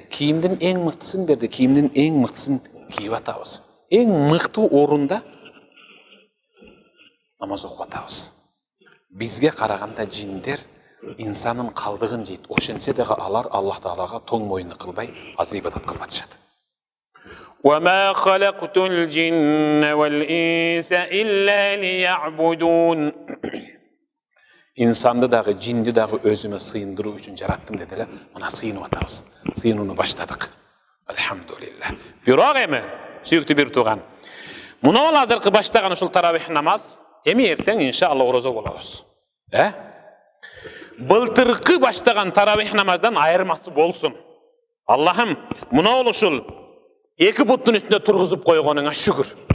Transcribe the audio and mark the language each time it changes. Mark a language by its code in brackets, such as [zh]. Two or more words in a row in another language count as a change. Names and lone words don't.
[ky] Кийимдин эң мыктысын берди, кийимдин эң мыктысын кийип атабыз. Эң мыкты орунда намаз окуп атабыз. Бизге караганда жиндер инсанын калдыгын жейт. Ошентсе дагы алар Аллах Таалага тоң моюн кылбай, азыр ибадат кылып атышат. [ar] وَمَا خَلَقْتُ الْجِنَّ وَالْإِنسَ إِلَّا لِيَعْبُدُونَ. [ky] Инсанды дагы, жинди дагы өзүмө сыйындыруу үчүн жараттым деди. Мына сыйынып атабыз. Сыйынууну башладык. Elhamdülillah. Бирок эми, сүйүктүү бир тууган. Муну азыркы баштаган ушул таравих намаз, эми эртең иншалла орозо болобуз. Былтыркы баштаган таравих намаздан айырмасы болсун. Аллахым, муну ушул эки буттун үстүнө тургузуп койгонуңа шүгүр.